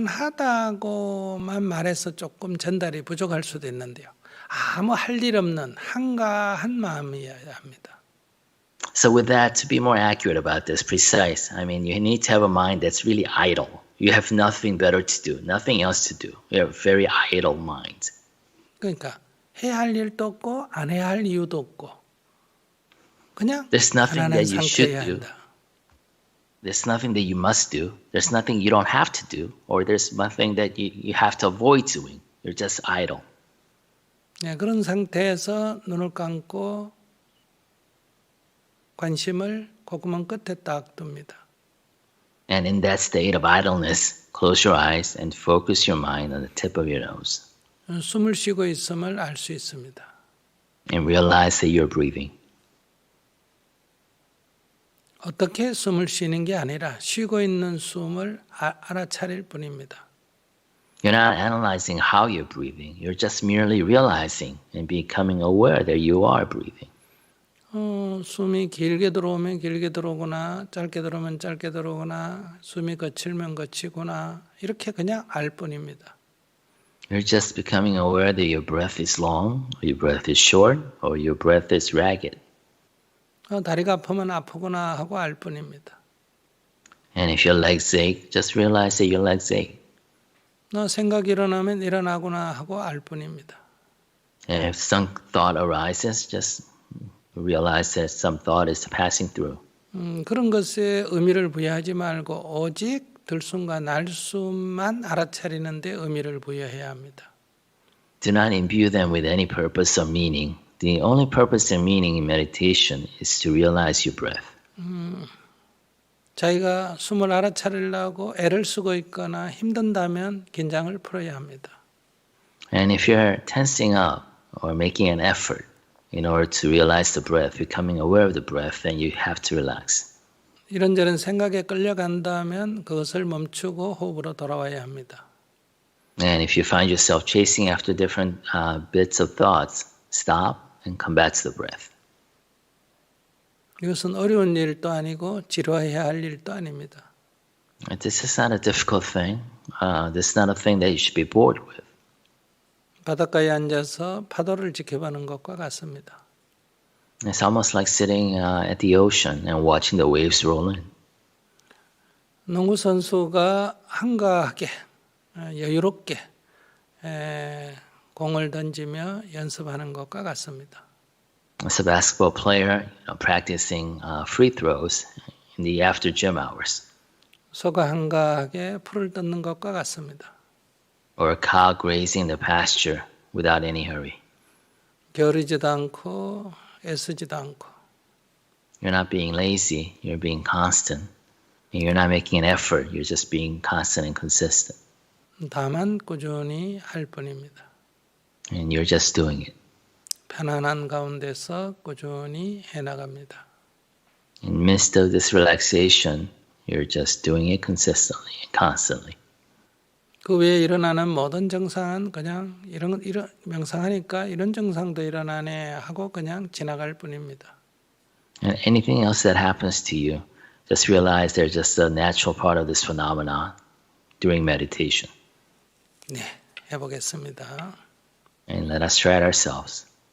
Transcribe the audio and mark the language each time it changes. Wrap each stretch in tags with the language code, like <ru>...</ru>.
<ko>편안하다고만 말해서 조금 전달이 부족할 수도 있는데요. 아무 할 일 없는 한가한 마음이어야 합니다.</ko> <en>So with that, to be more accurate about this, precise, I mean, you need to have a mind that's really idle. You have nothing better to do, nothing else to do. You have a very idle mind.</en> <ko>그러니까 해야 할 일도 없고 안 해야 할 이유도 없고 그냥</ko> <en>There's nothing</en> <ko>편안한</ko> <en>that you should</en> <ko>상태여야</ko> <en>do.</en> <ko>한다.</ko> <en>There's nothing that you must do. There's nothing you don't have to do. Or there's nothing that you have to avoid doing. You're just idle.</en> <ko>네, 그런 상태에서 눈을 감고 관심을 콧구멍 끝에 딱 둡니다.</ko> <en>And in that state of idleness, close your eyes and focus your mind on the tip of your nose.</en> <ko>숨을 쉬고 있음을 알 수 있습니다.</ko> <en>And realize that you're breathing.</en> <ko>어떻게 숨을 쉬는 게 아니라 쉬고 있는 숨을 알아차릴 뿐입니다.</ko> <en>You're not analyzing how you're breathing. You're just merely realizing and becoming aware that you are breathing.</en> <ko>숨이 길게 들어오면 길게 들어오구나, 짧게 들어오면 짧게 들어오구나, 숨이 거칠면 거치구나, 이렇게 그냥 알 뿐입니다.</ko> <en>You're just becoming aware that your breath is long, or your breath is short, or your breath is ragged.</en> <ko>다리가 아프면 아프구나 하고 알 뿐입니다.</ko> <en>And if your legs ache, just realize that your legs ache.</en> <ko>생각이 일어나면 일어나구나 하고 알 뿐입니다.</ko> <en>And if some thought arises, just realize that some thought is passing through.</en> <ko>그런 것에 의미를 부여하지 말고 오직 들숨과 날숨만 알아차리는 데 의미를 부여해야 합니다.</ko> <en>Do not imbue them with any purpose or meaning. The only purpose and meaning in meditation is to realize your breath.</en> <ko>자기가 숨을 알아차리려고 애를 쓰고 있거나 힘든다면 긴장을 풀어야 합니다.</ko> <en>And if you're tensing up or making an effort in order to realize the breath, becoming aware of the breath, then you have to relax.</en> <ko>이런저런 생각에 끌려간다면 그것을 멈추고 호흡으로 돌아와야 합니다.</ko> <en>And if you find yourself chasing after different bits of thoughts, stop and come back to the breath.</en> <ko>이것은 어려운 일도 아니고 지루해야 할 일도 아닙니다.</ko> <en>This is not a difficult thing. This is not a thing that you should be bored with.</en> <ko>바닷가에 앉아서 파도를 지켜보는 것과 같습니다.</ko> <en>It's almost like sitting at the ocean and watching the waves roll in.</en> <ko>농구 선수가 한가하게 여유롭게 공을 던지며 연습하는 것과 같습니다.</ko> <en>As a basketball player, practicing free throws in the after gym hours.</en> <ko>소가 한가하게 풀을 뜯는 것과 같습니다.</ko> <en>Or a cow grazing the pasture without any hurry.</en> <ko>게으르지도 않고 애쓰지도 않고</ko> <en>You're not being lazy, you're being constant. And you're not making an effort, you're just being constant and consistent.</en> <ko>다만 꾸준히 할 뿐입니다.</ko> <en>And you're just doing it.</en> <ko>편안한 가운데서 꾸준히 해나갑니다.</ko> <en>In the midst of this relaxation, you're just doing it consistently and constantly.</en> <ko>그 외에 일어나는 모든 증상은 그냥 이런 명상하니까 이런 증상도 일어나네 하고 그냥 지나갈 뿐입니다.</ko> <en>And anything else that happens to you, just realize they're just a natural part of this phenomenon during meditation.</en> <ko>네, 해보겠습니다.</ko> <en>And let us try it ourselves.</en>